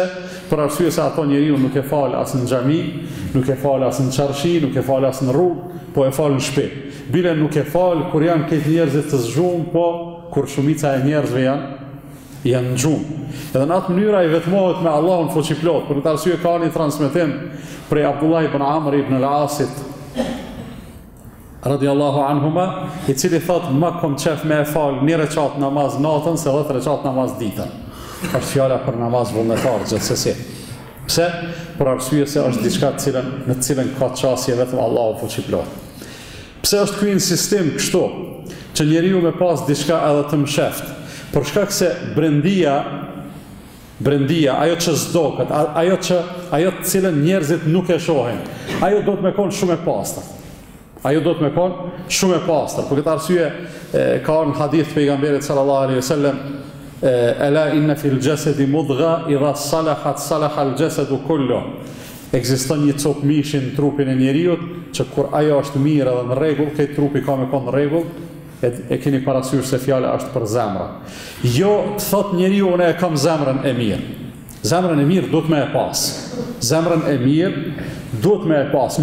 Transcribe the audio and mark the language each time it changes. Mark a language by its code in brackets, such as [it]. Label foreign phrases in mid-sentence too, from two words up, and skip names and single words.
[sq] Për arsye se ato njeriu nuk e fal as në xhami, nuk e fal as në çarshi, nuk e fal as në rrugë, po e fal në shtëpi. Bile nuk e fal kur janë këtë njerëzit të zgjuar, po kur shumica e njerëzve janë gjumë. Edhe në atë mënyra i vetmohet me Allahun fuqiplot. Për këtë arsye ka një transmetim prej Abdullah ibn Amr ibn al-Asit [ar] رضي الله عنهما, [sq] i cili thot ma kom qef me e fal një reqat namaz natën se 10 reqat namaz ditën. Është fjala për namaz vullnetar gjithsesi. Pse? Për arsye se është diçka në të cilën ka qasje vetëm Allahu fuqiplot. Pse është ky sistem kështu? Që njeriu me pas diçka edhe të msheft. Për shkak se brendia, ajo që s'doket, ajo të cilën njerëzit nuk e shohin, ajo do të me konë shumë e pastër. Për këtë arsye ka në hadith pejgamberit [ar] صلى الله عليه وسلم, ألا إن في الجسد مضغة إذا صلحت صلح الجسد كله. [sq] Ekziston një copë mishi në trupin e njeriut që kur ajo është mirë dhe në rregull, këtë trupi ka me konë në rregull. E keni parasysh se fjala është për zemra. Jo të thot njeriu unë e kam zemrën e mirë. Zemrën e mirë duhet me e pas. Zemrën e mirë duhet me e pas.